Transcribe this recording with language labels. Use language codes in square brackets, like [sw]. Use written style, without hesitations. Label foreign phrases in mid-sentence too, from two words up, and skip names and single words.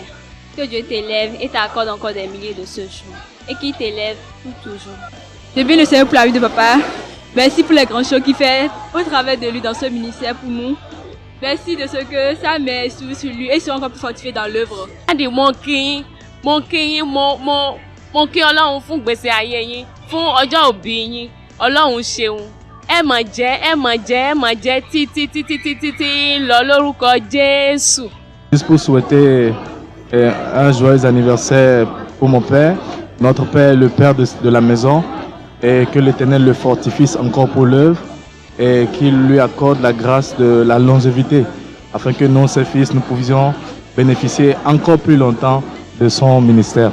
[fr] Que Dieu t'élève et t'accorde encore des milliers de ce jour. Et qu'il t'élève pour toujours. Je bénis le Seigneur pour la vie de papa. Merci pour les grandes choses qu'il fait au travers de lui dans ce ministère pour nous. Merci de ce que sa mère est sur lui et sera encore plus fortifiée dans l'œuvre. [yo] Mon kí Ọlọ́run fún gbèsè ayé yín, fún ọjọ́ òbí yín, Ọlọ́run ṣeun. Ẹ mọ̀ jẹ́ títí lọ lórúkọ Jésù. [fr] Juste pour souhaiter un joyeux anniversaire pour mon père, notre père, le père de la maison, et que l'Éternel le fortifie encore pour l'œuvre et qu'il lui accorde la grâce de la longévité, afin que nous, ses fils, nous puissions bénéficier encore plus longtemps de son ministère.